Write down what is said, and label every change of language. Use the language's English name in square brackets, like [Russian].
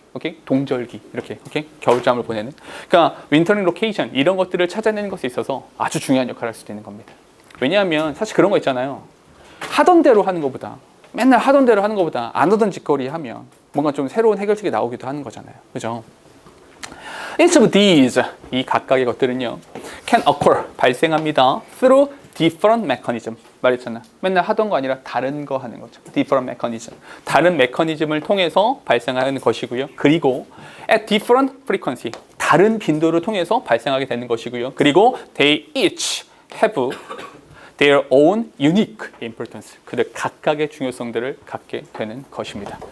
[Korean] 오케이? 동절기 이렇게. 오케이? 겨울잠을 보내는. 그러니까 wintering location 이런 것들을 찾아내는 것에 있어서 아주 중요한 역할을 할 수도 있는 겁니다. 왜냐하면 사실 그런 거 있잖아요. 하던 대로 하는 것보다 맨날 하던 대로 하는 것보다 안 하던 짓거리 하면 뭔가 좀 새로운 해결책이 나오기도 하는 거잖아요. 그죠? [English] Each of these, [Korean] 이 각각의 것들은요, [English] can occur, [Korean] 발생합니다. [English] through different mechanism. [Korean] 말했잖아. 맨날 하던 거 아니라 다른 거 하는 거죠. [English] different mechanism. [Korean] 다른 메커니즘을 통해서 발생하는 것이고요. 그리고 [English] at different frequency. [Korean] 다른 빈도를 통해서 발생하게 되는 것이고요. 그리고 [English] they each have their own unique importance. [Korean] 그들 각각의 중요성들을 갖게 되는 것입니다.